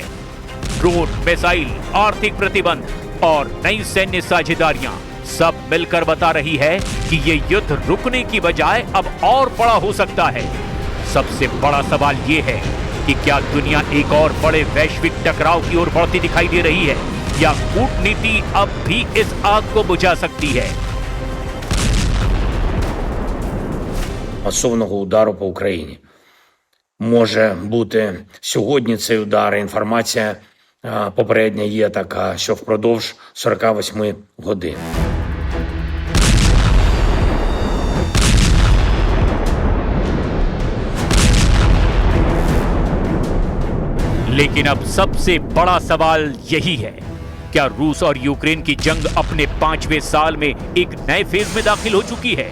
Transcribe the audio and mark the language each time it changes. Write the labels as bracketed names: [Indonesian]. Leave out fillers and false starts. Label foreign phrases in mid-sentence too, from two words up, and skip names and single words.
[Hindi] ड्रोन, मिसाइल, आर्थिक प्रतिबंध और नई सैन्य साझेदारियां सब मिलकर बता रही है कि ये युद्ध रुकने की बजाय अब और बड़ा हो सकता है। सबसे बड़ा सवाल ये है कि क्या दुनिया एक और बड़े वैश्विक टकराव की ओर बढ़ती दिखाई दे रही है या कूटनीति अब भी इस आग को बुझा सकती है। [Ukrainian] Масованого удару по Україні. Може бути сьогодні цей удар, інформація попередня є така, що впродовж 48 годин. [Hindi] लेकिन अब सबसे बड़ा सवाल यही है, क्या रूस और यूक्रेन की जंग अपने 5वें साल में एक नए फेज में दाखिल हो चुकी है?